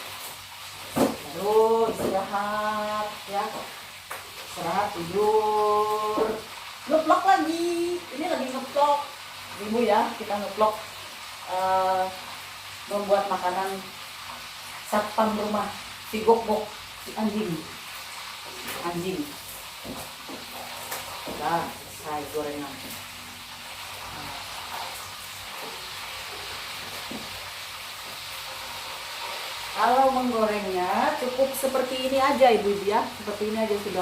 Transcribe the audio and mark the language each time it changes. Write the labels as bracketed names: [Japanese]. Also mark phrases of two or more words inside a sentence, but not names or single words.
[Indonesian] Lalu istirahat ya. Istirahat, tidur. Ngeplok lagi. Ini lagi ngeplok. Ibu ya, kita ngeplok membuat makanan satpam rumah, si gok-gok, si anjing. Nah, saya gorengan. Kalau menggorengnya cukup seperti ini aja ibu-ibu ya, seperti ini aja sudah.